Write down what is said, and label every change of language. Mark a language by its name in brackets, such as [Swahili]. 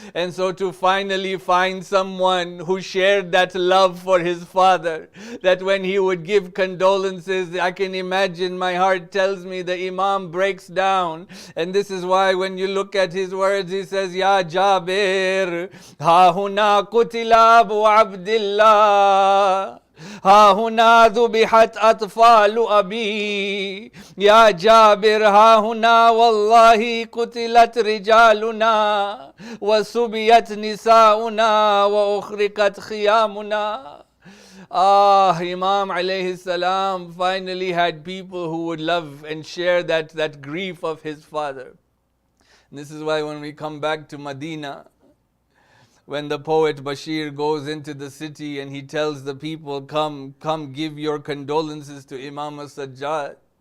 [English] And so to finally find someone who shared that love for his father, that when he would give condolences, I can imagine, my heart tells me the Imam breaks down. And this is why when you look at his words, he says, [Arabic] Ya Jabir, ha huna qutila Abu Abdillah. ها هنا ذبحت أطفال أبي يا جابر ها هنا والله قتلت رجالنا وسبيت نساؤنا وأخرقت خيامنا. [English] Imam alayhi salam finally had people who would love and share that grief of his father. And this is why when we come back to Medina, when the poet Bashir goes into the city and he tells the people, come give your condolences to Imam as-Sajjad.